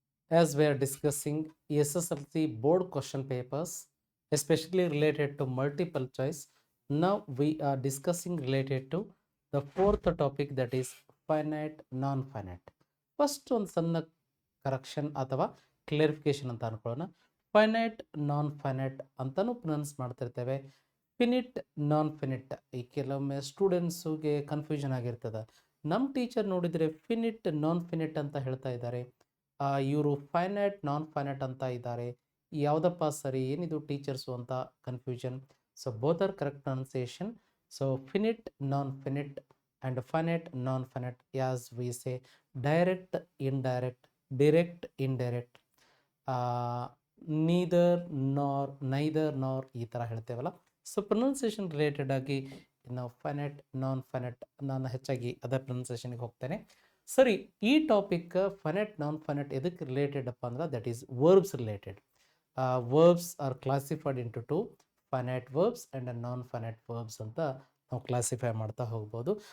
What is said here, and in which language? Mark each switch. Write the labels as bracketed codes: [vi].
[en] As we are discussing SSLC board question papers, especially related to multiple choice, now we are discussing related to the fourth topic, that is finite, non-finite. [kn] First ಒಂದು ಸಣ್ಣ correction ಅಥವಾ ಕ್ಲಿಯರಿಫಿಕೇಶನ್ ಅಂತ ಅನ್ಕೊಳ್ಳೋಣ. Finite ನಾನ್ finite ಅಂತಾನು pronounce ಮಾಡ್ತಿರ್ತೇವೆ. ಫಿನಿಟ್ ನಾನ್ ಫಿನಿಟ್ ಈ ಕೆಲವೊಮ್ಮೆ ಸ್ಟೂಡೆಂಟ್ಸ್ಗೆ confusion ಆಗಿರ್ತದೆ. ನಮ್ಮ ಟೀಚರ್ ನೋಡಿದರೆ ಫಿನಿಟ್ ನಾನ್ ಫಿನಿಟ್ ಅಂತ ಹೇಳ್ತಾ ಇದ್ದಾರೆ, ಇವರು ಫೈನೈಟ್ ನಾನ್ ಫೈನೈಟ್ ಅಂತ ಇದ್ದಾರೆ. ಯಾವುದಪ್ಪ ಸರಿ, ಏನಿದು ಟೀಚರ್ಸು ಅಂತ confusion. [en] So both are correct pronunciation. So finite non finite and finite non-finite, as we say direct indirect, direct indirect, neither nor [kn] ಈ ಥರ ಹೇಳ್ತೇವಲ್ಲ. ಸೊ ಪ್ರೊನೌನ್ಸಿಯೇಷನ್ ರಿಲೇಟೆಡ್ ಆಗಿ ನಾವು ಫೈನೈಟ್ ನಾನ್ ಫೈನೈಟ್ ನಾನು ಹೆಚ್ಚಾಗಿ ಅದೇ ಪ್ರೊನೌನ್ಸಿಯೇಷನ್ಗೆ ಹೋಗ್ತೇನೆ. ಸರಿ, ಈ ಟಾಪಿಕ್ ಫೈನೈಟ್ ನಾನ್ ಫೈನೈಟ್ ಎದಕ್ಕೆ ರಿಲೇಟೆಡ್ ಅಪ್ಪ ಅಂದ್ರೆ [en] That is verbs related. Verbs are classified into two, finite verbs and non finite verbs [kn] ಅಂತ ನಾವು ಕ್ಲಾಸಿಫೈ ಮಾಡ್ತಾ ಹೋಗ್ಬೋದು.